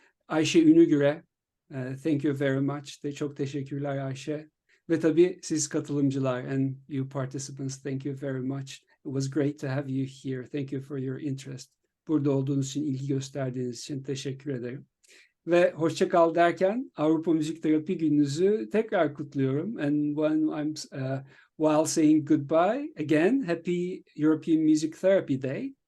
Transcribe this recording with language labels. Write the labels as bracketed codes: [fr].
[en] Ayşe Ünügür'e, thank you very much. [tr] Çok teşekkürler Ayşe. Ve tabii siz katılımcılar [en] and you participants, thank you very much. It was great to have you here. Thank you for your interest. [tr] Burada olduğunuz için, ilgi gösterdiğiniz için teşekkür ederim. Ve hoşça kal derken Avrupa Müzik Terapi Gününüzü tekrar kutluyorum. [en] And while saying goodbye again, happy European Music Therapy Day.